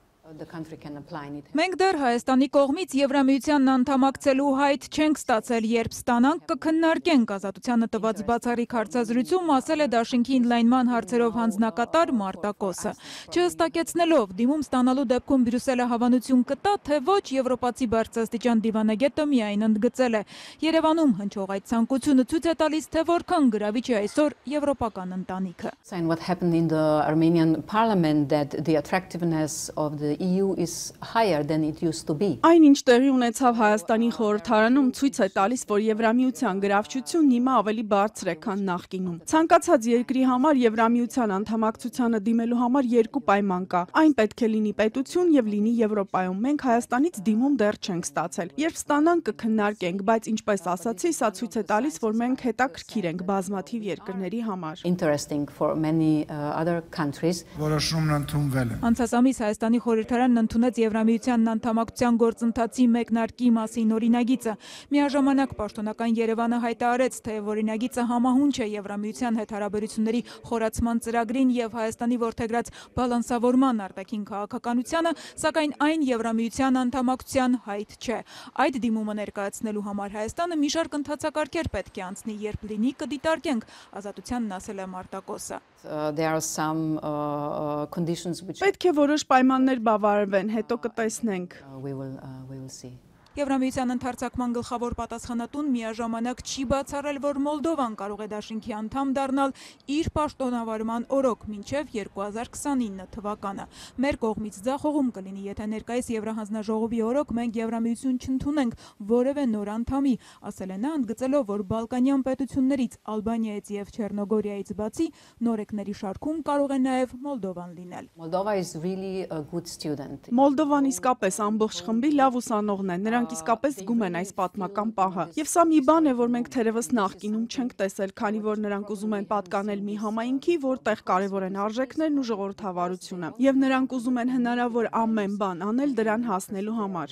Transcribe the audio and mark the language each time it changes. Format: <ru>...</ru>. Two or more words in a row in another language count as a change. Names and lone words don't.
<hy>Մենք դեռ Հայաստանի կողմից Եվրամիությանն անդամակցելու հայտ չենք ստացել, երբ ստանանք կքննարկենք, ազատությանը տված բացառիկ հարցազրույցում ասել է դաշինքի ընդլայնման հարցերով հանձնակատար Մարտակոսը։ Չհստակեցնելով դիմում ստանալու դեպքում Բրյուսելը հավանություն կտա, թե ոչ, եվրոպացի բարձրաստիճան դիվանագետը միայն ընդգծել է։ Երևանում հնչող այդ ցանկությունը ցույց է տալիս, թե որքան գրավիչ է այսօր եվրոպական ընտանիքը։</hy> <en>EU is higher than it used to be.</en> <hy>Այն ինչ տեղի ունեցավ Հայաստանի խորհրդարանում ցույց է տալիս, որ Եվրամիության գրավչությունն հիմա ավելի բարձր է, քան նախկինում։ Ցանկացած երկրի համար Եվրամիության անդամակցությանը դիմելու համար երկու պայման կա։ Այն պետք է լինի պետություն եւ լինի Եվրոպայում։ Մենք Հայաստանից դիմում դեռ չենք ստացել։ Երբ ստանանք կքննարկենք, բայց ինչպես ասացի, սա ցույց է տալիս, որ մենք հետաքրքիր ենք բազմաթիվ երկրների համար։</hy> <en>Interesting for many other countries.</en> <hy>Որոշումն ընդունվել է։ Անցած ամիս Հայաստանի խորհրդարանն ընդունեց Եվրամիության անդամակցության գործընթացի մեկնարկի մասին օրինագիծը։ Միաժամանակ պաշտոնական Երևանը հայտարարեց, թե օրինագիծը համահունչ է Եվրամիության հետ հարաբերությունների խորացման ծրագրին եւ Հայաստանի որդեգրած բալանսավորման արտաքին քաղաքականությանը, սակայն այն Եվրամիության անդամակցության հայտ չէ։ Այդ դիմումը ներկայացնելու համար Հայաստանը մի շարք ընթացակարգեր պետք է անցնի, երբ լինի կդիտարկենք, ազատությանն ասել է Մարտակոսը։</hy> <en>There are some conditions which</en> <hy>պետք է որոշ պայմաններ բավարարվեն, հետո կտեսնենք։</hy> <en>We will see.</en> <hy>Եվրամիության ընդարձակման գլխավոր պատասխանատուն միաժամանակ չի բացառել, որ Մոլդովան կարող է դաշինքի անդամ դառնալ իր պաշտոնավարման օրոք մինչև 2029 թվականը։ Մեր կողմից ձախողում կլինի, եթե ներկայիս Եվրահանձնաժողովի օրոք մենք Եվրամիություն չընդունենք որևէ նոր անդամի, ասել է նա, ընդգծելով, որ բալկանյան պետություններից Ալբանիայից եւ Չեռնոգորիայից բացի նորեկների շարքում կարող է նաեւ Մոլդովան լինել։</hy> <en>Moldova is really a good student.</en> <hy>Մոլդովան իսկապես ամբողջ խմբի լավ ուսանողն է, նրանք իսկապես զգում են այս պատմական պահը։ Եվ սա մի բան է, որ մենք թերևս նախկինում չենք տեսել, քանի որ նրանք ուզում են պատկանել մի համայնքի, որտեղ կարևոր են արժեքներն ու ժողովրդավարությունը։ Եվ նրանք ուզում են հնարավոր ամեն բան անել դրան հասնելու համար։</hy>